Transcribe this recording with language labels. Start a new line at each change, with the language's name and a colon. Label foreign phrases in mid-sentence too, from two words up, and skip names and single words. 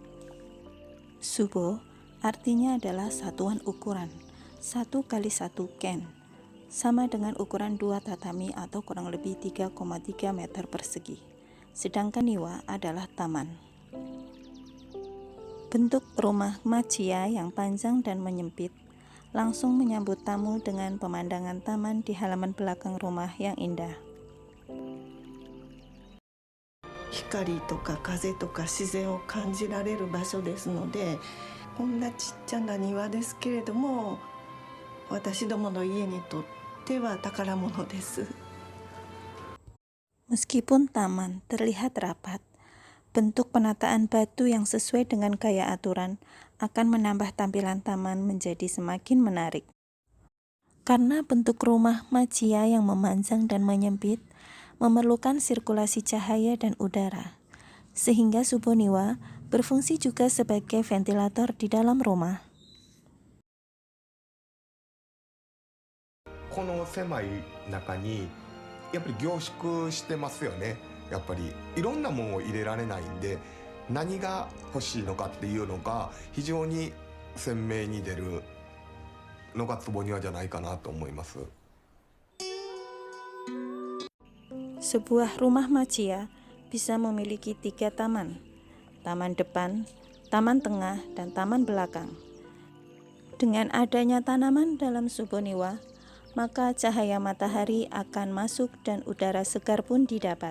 Indonesian: Subo artinya adalah satuan ukuran, 1 kali 1 ken, sama dengan ukuran 2 tatami atau kurang lebih 3,3 meter persegi. Sedangkan niwa adalah taman. Bentuk rumah Machiya yang panjang dan menyempit langsung menyambut tamu dengan pemandangan taman di halaman belakang rumah yang indah.
Japanese: 光とか風とか自然を感じられる場所ですので、こんなちっちゃな庭ですけれども、私どもの家にとっては宝物です。
Indonesian: Meskipun taman terlihat rapat, bentuk penataan batu yang sesuai dengan gaya aturan akan menambah tampilan taman menjadi semakin menarik. Karena bentuk rumah Machiya yang memanjang dan menyempit memerlukan sirkulasi cahaya dan udara, sehingga Suboniwa berfungsi juga sebagai ventilator di dalam rumah.
Japanese: この狭い中にやっぱり凝縮してますよね。やっぱりいろんなものを入れられないんで、何が欲しいのかっていうのが非常に鮮明に出るのが坪庭じゃないかなと思います。
Indonesian: Sebuah rumah Machiya bisa memiliki 3 taman, taman depan, taman tengah, dan taman belakang. Dengan adanya tanaman dalam Suboniwa, maka cahaya matahari akan masuk dan udara segar pun didapat.